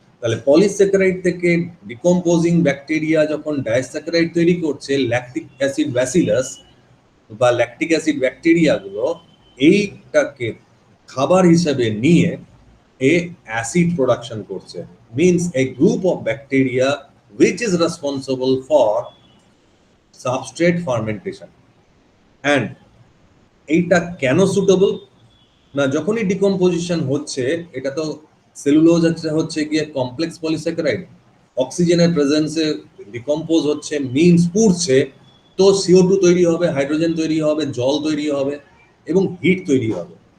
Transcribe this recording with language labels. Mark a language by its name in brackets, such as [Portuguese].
[Bangla] তাহলে পলিস্যাকারাইড থেকে ডিকম্পোজিং ব্যাকটেরিয়া যখন ডাইস্যাকারাইড তৈরি করছে, ল্যাকটিক অ্যাসিড ব্যাসিলাস বা ল্যাকটিক অ্যাসিড ব্যাকটেরিয়াগুলো এইটাকে খাবার হিসেবে নিয়ে এ অ্যাসিড প্রোডাকশন করছে। [English] Means a group of bacteria which is responsible for substrate fermentation. [Bangla] And এইটা কেন সুটেবল না, যখনই ডিকম্পোজিশন হচ্ছে, এটা তো সেলুলোজ হচ্ছে গিয়ে কমপ্লেক্স পলিস্যাকারাইড, অক্সিজেনের প্রেজেন্সে ডিকম্পোজ হচ্ছে, মিনস পুড়ছে, তো CO2 তৈরি হবে, হাইড্রোজেন তৈরি হবে, জল তৈরি হবে এবং হিট তৈরি হবে।